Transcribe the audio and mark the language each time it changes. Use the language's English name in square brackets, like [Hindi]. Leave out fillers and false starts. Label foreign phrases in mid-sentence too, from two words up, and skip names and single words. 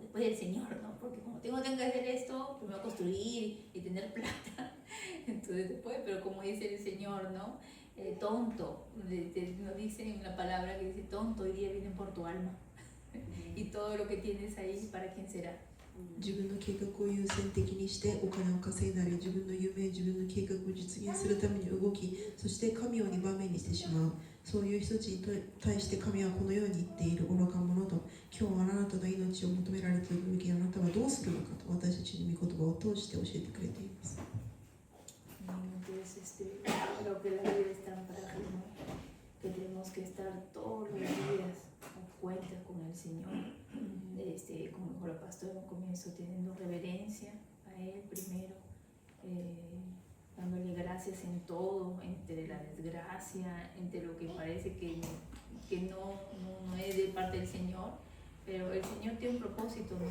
[Spanish] Después del Señor, ¿no? Porque como tengo que hacer esto, primero construir y tener plata, entonces después, pero como dice el Señor, ¿no? Tonto, nos dice una palabra que dice, tonto, hoy día vienen por tu alma, y todo lo que tienes ahí, ¿para quién será? [Japanese] 自分の計画を優先的にしてお金を稼いだり、自分の夢、自分の計画を実現するために動き、そして神を2番目にしてしまう。そういう人たちに対して神はこのように言っている。愚か者と、今日はあなたの命を求められている時、あなたはどうするのかと、私たちの御言葉を通して教えてくれています。 [Spanish] Entonces, creo que la vida es tan frágil, ¿no? Que tenemos que estar todos los días a cuenta con el Señor. Como dijo la pastora al comienzo, teniendo reverencia a Él primero, dándole gracias en todo, entre la desgracia, entre lo que parece que no es de parte del Señor, pero el Señor tiene un propósito, ¿no?